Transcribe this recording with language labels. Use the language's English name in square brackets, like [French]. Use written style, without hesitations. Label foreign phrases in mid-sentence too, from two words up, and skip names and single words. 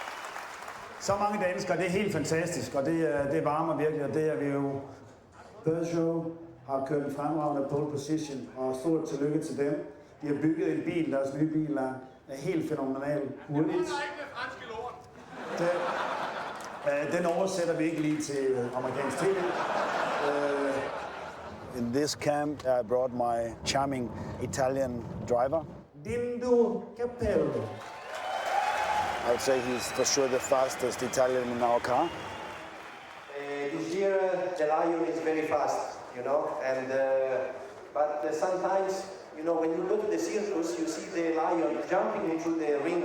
[Danish] Så mange danskere, det er helt fantastisk, og det varmer virkelig, og det er vi jo. Peugeot har kørt en fremragende [English] pole position, [Danish] og stort tillykke til dem. De har bygget en bil, deres nye bil er helt fænomenal hurtigt. Den oversætter vi ikke lige til amerikansk tv. [English] In this camp, I brought my charming Italian driver, Dindo Capello. I would say he's for sure the fastest Italian in our car. This year, the Lion is very fast, you know, and but sometimes, you know, when you go to the circus, you see the Lion jumping into the ring.